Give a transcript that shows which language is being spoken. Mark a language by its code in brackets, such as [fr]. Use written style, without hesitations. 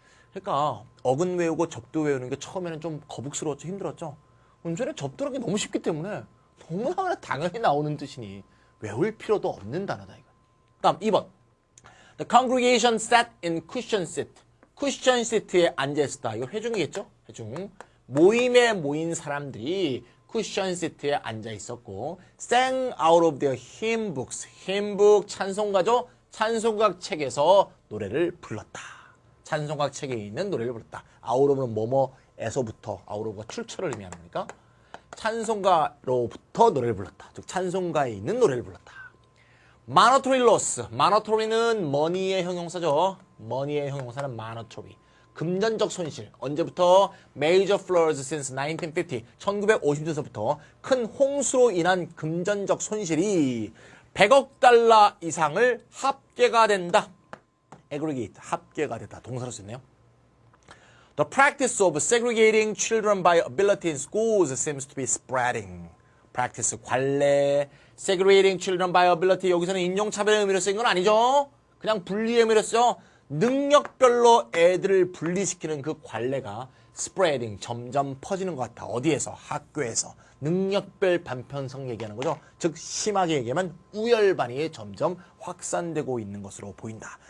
[ko] 그러니까 어근 외우고 접두 외우는 게 처음에는 좀 거북스러웠죠. 힘들었죠. 문제는 접두라는 게 너무 쉽기 때문에 너무나 당연히 나오는 뜻이니 외울 필요도 없는 단어다 이거. 다음 2번. [en] The congregation sat in cushion seat. [ko] 쿠션 시트에 앉아있었다. 이거 회중이겠죠? 회중. 모임에 모인 사람들이 쿠션 시트에 앉아있었고 [en] sang out of their hymn books. [ko] hymnbook 찬송가죠? 찬송가 책에서 노래를 불렀다. 찬송가 책에 있는 노래를 불렀다. out of는 뭐뭐에서부터 out of가 출처를 의미하는 거니까 찬송가로부터 노래를 불렀다. 즉 찬송가에 있는 노래를 불렀다. monetary loss. monetary는 money의 형용사죠. money의 형용사는 monetary. 금전적 손실. 언제부터? [en] major floods since 1950. [ko] 1950년서부터 큰 홍수로 인한 금전적 손실이 100억 달러 이상을 합계가 된다. aggregate. 합계가 됐다. 동사로 쓰네요. [en] The practice of segregating children by ability in schools seems to be spreading. practice, [ko] 관례, [en] segregating children by ability. [ko] 여기서는 인종차별의 의미로 쓰인 건 아니죠. 그냥 분리의 의미로 쓰죠. 능력별로 애들을 분리시키는 그 관례가 spreading, 점점 퍼지는 것 같아. 어디에서? 학교에서. 능력별 반편성 얘기하는 거죠. 즉 심하게 얘기하면 우열반이 점점 확산되고 있는 것으로 보인다.